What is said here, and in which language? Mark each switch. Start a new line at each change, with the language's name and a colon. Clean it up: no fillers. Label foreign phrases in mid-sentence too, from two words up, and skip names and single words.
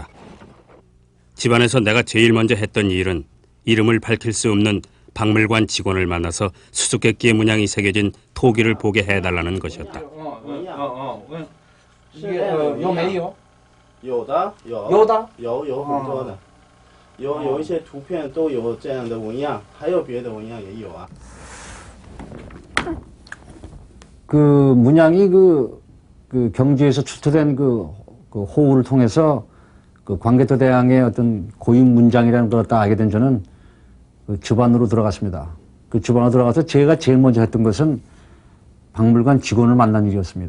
Korean: 집안에서 내가 제일 먼저 했던 일은 이름을 밝힐 수 없는 박물관 직원을 만나서 수수께끼의 문양이 새겨진 토기를 보게 해달라는 것이었다.
Chinese: 有没有？有的，有。有的。有很多的，有一些图片都有这样的纹样，还有别的纹样也有啊。
Korean: 그 문양이 그 경주에서 출토된 그 호우를 통해서 그 광개토 대왕의 어떤 고유 문장이라는 걸 딱 알게 된 저는 그 주반으로 들어갔습니다. 그 주반으로 들어가서 제가 제일 먼저 했던 것은 박물관 직원을 만난 일이었습니다.